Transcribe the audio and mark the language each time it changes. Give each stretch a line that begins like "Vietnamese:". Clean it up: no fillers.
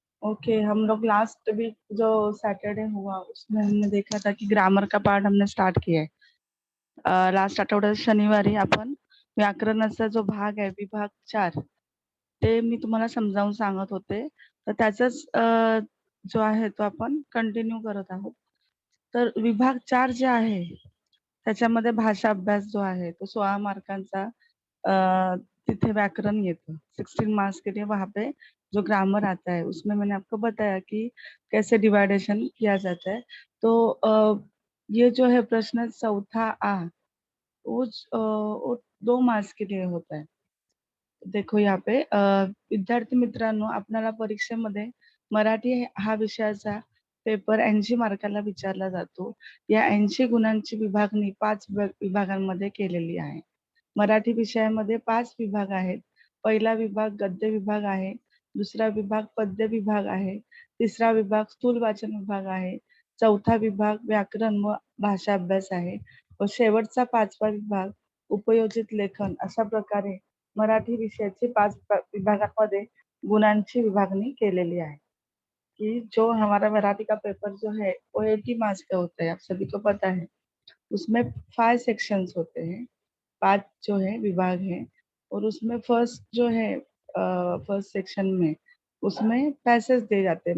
Hindi: Okay, हम लोग last week जो सैटरडे हुआ उसमें हमने देखा था की ग्रामर का पार्ट हमने स्टार्ट किया
Marathi: आहे। लास्ट आठवड्यात शनिवारी आपण व्याकरणाचा जो भाग आहे विभाग 4 ते मी तुम्हाला समजावून सांगत होते, तर त्याचाच जो आहे तो आपण कंटिन्यू करत आहोत। तर विभाग 4 जे आहे त्याच्यामध्ये भाषा अभ्यास जो आहे तो 16 मार्कांचा तिथे व्याकरण येतं।
Hindi: 16 मार्क्स के लिए वहाँ पे जो ग्रामर आता है उसमें मैंने आपको बताया कि कैसे डिवाइडेशन किया जाता है। तो ये जो है प्रश्न चौथा आ वो 2 मार्क्स के लिए होता है।
Marathi: देखो यहाँ पे विद्यार्थी मित्रांनो, आपल्याला परीक्षेमध्ये मराठी हा विषयाचा पेपर 80 मार्काला विचारला जातो। या 80 गुणांची विभागणी 5 विभागांमध्ये केलेली आहे। मराठी विषयामध्ये 5 विभाग आहेत। पहिला विभाग गद्य विभाग आहे, दुसरा विभाग पद्य विभाग आहे, तिसरा विभाग स्थूल वाचन विभाग आहे, चौथा विभाग व्याकरण व भाषा अभ्यास आहे व शेवटचा 5वा विभाग उपयोजित लेखन। अशा प्रकारे मराठी विषयाची 5 विभागांमध्ये गुणांची विभागणी केलेली आहे।
Hindi: कि जो हमारा मराठी का पेपर जो है वो 80 मार्क्स का होता है, आप सभी को पता है। उसमें 5 सेक्शंस होते हैं, 5 जो है विभाग है और उसमें फर्स्ट जो है फर्स्ट सेक्शन में उसमें पैसेज दे जाते हैं।